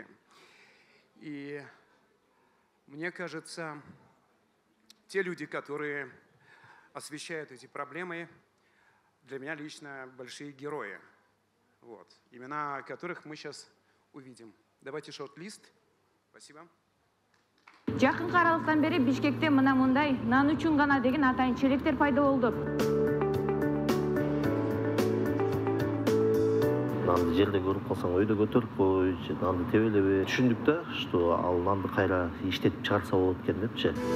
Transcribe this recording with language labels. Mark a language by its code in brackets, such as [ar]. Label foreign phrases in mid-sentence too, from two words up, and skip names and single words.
[ru] И мне кажется, те люди, которые освещают эти проблемы, для меня лично большие герои. Вот. Имена которых мы сейчас увидим. Давайте шорт-лист. Спасибо. [ky] Жакын аралыктан бери Бишкекте мына мындай нан үчүн гана деген атайын челектер пайда болду. Нанды жерде көрүп калсаң өйдө көтөрүп кой, нанды тебелебе. Түшүндүк да, что ал нанды кайра иштетип чыгарса болот экен депчи.